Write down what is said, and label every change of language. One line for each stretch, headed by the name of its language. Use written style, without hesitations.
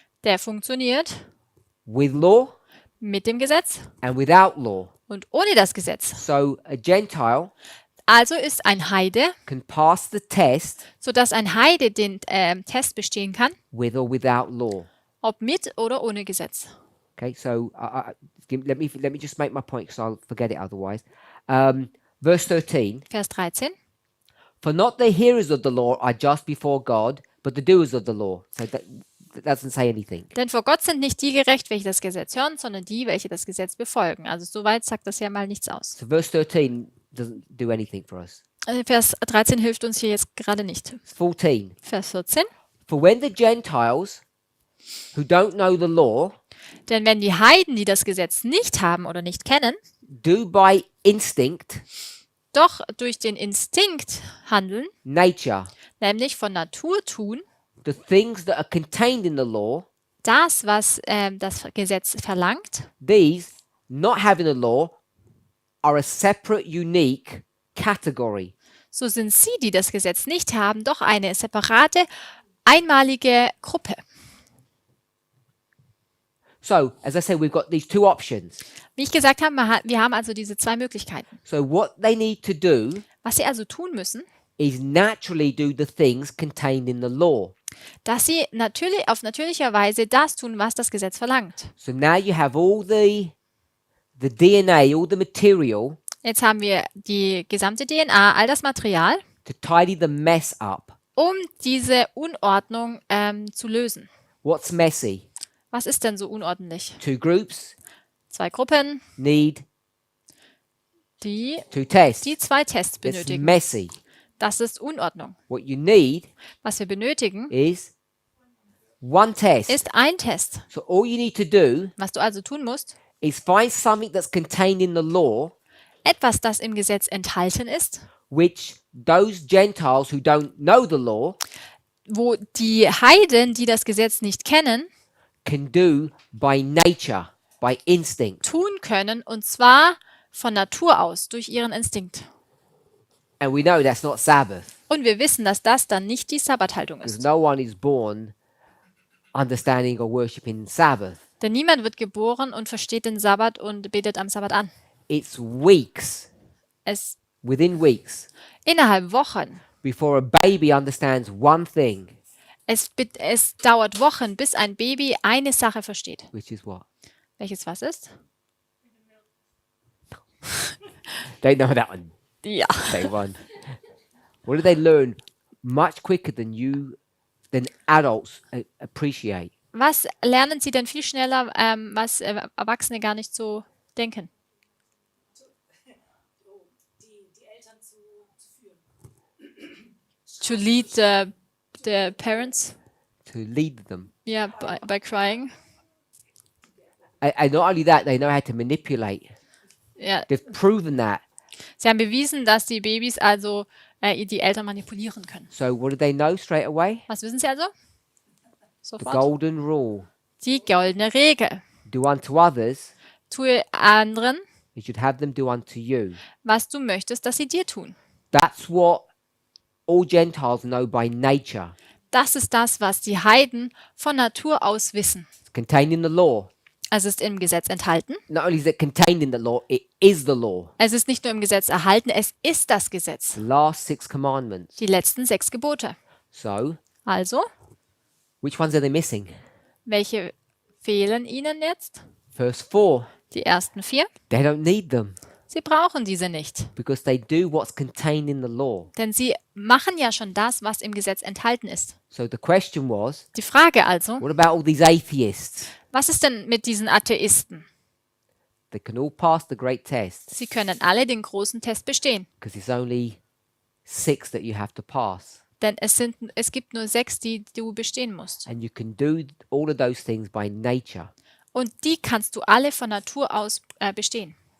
German: der funktioniert
English: with law
German: mit dem Gesetz
English: and without law.
German: und ohne das Gesetz.
English: So a Gentile
German: Also ist ein Heide,
English: can pass the test
German: sodass ein Heide den Test bestehen kann,
English: with or without law.
German: ob mit oder ohne Gesetz.
English: Okay, so let me just make my point because I'll forget it otherwise. Verse 13.
German: Vers 13.
English: For not the hearers of the law are just before God, but the doers of the law. So that doesn't say anything.
German: Denn vor Gott sind nicht die gerecht, welche das Gesetz hören, sondern die, welche das Gesetz befolgen. Also soweit sagt das ja mal nichts aus.
English: So verse 13 doesn't do anything for us.
German: Vers 13 hilft uns hier jetzt gerade nicht.
English: 14.
German: Vers 14.
English: For when the Gentiles who don't know the law
German: Denn wenn die Heiden, die das Gesetz nicht haben oder nicht kennen,
English: do by instinct,
German: doch durch den Instinkt handeln,
English: nature,
German: nämlich von Natur tun,
English: the things that are contained in the law,
German: das, was das Gesetz verlangt,
English: these, not having the law, are a separate, unique category.
German: so sind sie, die das Gesetz nicht haben, doch eine separate, einmalige Gruppe.
English: So, as I said, we've got these two options.
German: Wie ich gesagt habe, wir haben also diese zwei Möglichkeiten.
English: So what they need to do
German: Was sie also tun müssen,
English: is naturally do the things contained in the law.
German: dass sie natürlich auf natürlicher Weise das tun, was das Gesetz verlangt.
English: So now you have all the DNA, all the material
German: Jetzt haben wir die gesamte DNA, all das Material,
English: to tidy the mess up.
German: um diese Unordnung zu lösen.
English: What's messy?
German: Was ist denn so unordentlich?
English: Two groups
German: Zwei Gruppen,
English: need
German: die
English: two tests.
German: zwei Tests
English: That's
German: benötigen.
English: messy.
German: Das ist Unordnung.
English: What you need
German: Was wir benötigen,
English: is one test.
German: ist ein Test.
English: So all you need to do
German: Was du also tun musst,
English: is find something that's contained in the law
German: etwas, das im Gesetz enthalten ist,
English: which those Gentiles who don't know the law
German: wo die Heiden, die das Gesetz nicht kennen,
English: can do by nature, by instinct.
German: tun können, und zwar von Natur aus, durch ihren Instinkt.
English: And we know that's not Sabbath,
German: Und wir wissen, dass das dann nicht die Sabbathaltung
English: because
German: ist.
English: no one is born understanding or worshipping Sabbath.
German: Denn niemand wird geboren und versteht den Sabbat und betet am Sabbat an.
English: It's weeks,
German: Es
English: within weeks,
German: innerhalb Wochen.
English: before a baby understands one thing,
German: Es dauert Wochen, bis ein Baby eine Sache versteht.
English: which is what?
German: Welches was ist?
English: They know that one.
German: Ja.
English: Day one. What do they learn much quicker than adults appreciate?
German: Was lernen sie denn viel schneller, was Erwachsene gar nicht so denken?
English: To lead the parents, To lead them. yeah, by crying. And not only that, they know how to manipulate.
German: Ja,
English: They've proven that.
German: sie haben bewiesen, dass die Babys also die Eltern manipulieren können.
English: So what do they know straight away?
German: Was wissen sie also?
English: The
German: Sofort.
English: golden rule.
German: Die goldene Regel.
English: Do unto others
German: Tue anderen,
English: you should have them do unto you.
German: was du möchtest, dass sie dir tun.
English: That's what all Gentiles know by nature.
German: Das ist das, was die Heiden von Natur aus wissen.
English: It's contained in the law.
German: Es ist im Gesetz enthalten.
English: Not only is it contained in the law, it is the law.
German: Es ist nicht nur im Gesetz erhalten, es ist das Gesetz.
English: The last 6 commandments.
German: Die letzten 6 Gebote.
English: So,
German: Also,
English: which ones are they missing?
German: welche fehlen ihnen jetzt?
English: Verse 4.
German: Die ersten 4.
English: They don't need them
German: Sie brauchen diese nicht,
English: because they do what's contained in the law.
German: denn sie machen ja schon das, was im Gesetz enthalten ist.
English: So the question was,
German: Die Frage also,
English: what about all these atheists?
German: was ist denn mit diesen Atheisten?
English: They can all pass the great test
German: Sie können alle den großen Test bestehen.
English: because it's only 6 that you have to pass.
German: Denn es gibt nur 6, die du bestehen musst.
English: And you can do all of those things by nature.
German: Und die kannst du alle von Natur aus bestehen.